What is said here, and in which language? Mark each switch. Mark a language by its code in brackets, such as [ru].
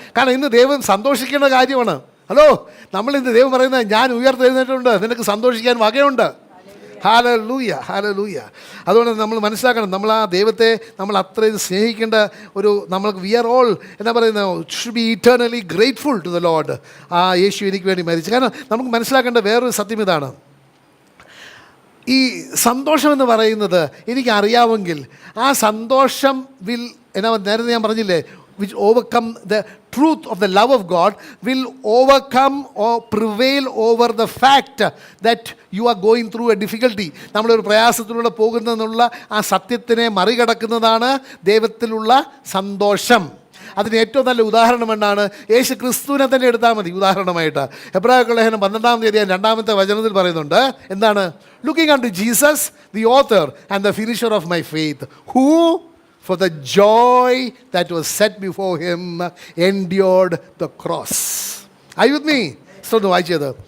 [ml] കാരണം ഇന്ന് ദൈവം സന്തോഷിക്കേണ്ട കാര്യമാണ്. ഹലോ, നമ്മളിന്ന് ദൈവം പറയുന്നത് ഞാൻ ഉയർത്തെഴുന്നേറ്റിട്ടുണ്ട്, നിനക്ക് സന്തോഷിക്കാൻ വകയുണ്ട്. Hallelujah, hallelujah. അതുകൊണ്ട് നമ്മൾ മനസ്സിലാക്കണം, നമ്മൾ ആ ദൈവത്തെ നമ്മൾ അത്രയും സ്നേഹിക്കേണ്ട ഒരു, നമ്മൾക്ക് [en] we are all [ml] എന്താ പറയുന്നത്, [en] Should be eternally grateful to the lord. [ml] ആ യേശു എനിക്ക് വേണ്ടി മരിച്ചു. കാരണം നമുക്ക് മനസ്സിലാക്കേണ്ട വേറൊരു സത്യം ഇതാണ്, ഈ സന്തോഷം എന്ന് പറയുന്നത് എനിക്കറിയാമെങ്കിൽ ആ സന്തോഷം വിൽ നേരത്തെ ഞാൻ പറഞ്ഞില്ലേ, [en] which overcome the truth of the love of God will overcome or prevail over the fact that you are going through a difficulty. [ml] നമ്മളൊരു പ്രയാസത്തിലൂടെ പോകുന്നതെന്നുള്ള ആ സത്യത്തിനെ മറികടക്കുന്നതാണ് ദൈവത്തിലുള്ള സന്തോഷം. അതിന് ഏറ്റവും നല്ല ഉദാഹരണം എന്നാണ്, യേശു ക്രിസ്തുവിനെ തന്നെ എടുത്താൽ മതി ഉദാഹരണമായിട്ട്. എബ്രായർക്കുള്ള ലേഖനം 12-ാം അധ്യായം 2-ാമത്തെ വചനത്തിൽ പറയുന്നുണ്ട്, എന്താണ്? [en] Looking unto Jesus the author and the finisher of my faith, who for the joy that was set before him endured the cross. Are you with me? [ml] ഒന്ന് വായിച്ചത്.